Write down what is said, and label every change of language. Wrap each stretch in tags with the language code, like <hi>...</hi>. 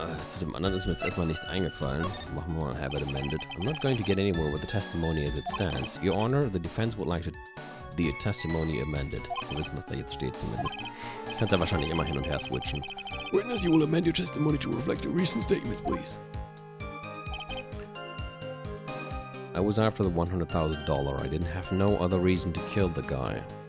<de>Zu dem anderen ist mir jetzt erstmal nichts eingefallen. Machen wir mal</de> <en>have it amended. I'm not going to get anywhere with the testimony as it stands. Your Honor, the defense would like the testimony amended.</en> <de>Wir wissen, was da jetzt steht zumindest. Ich kann es ja wahrscheinlich immer hin und her switchen.</de> <en>Witness, you will amend your testimony to reflect your recent statements, please. was after the $100,000. I didn't have no other reason to kill the guy.</en>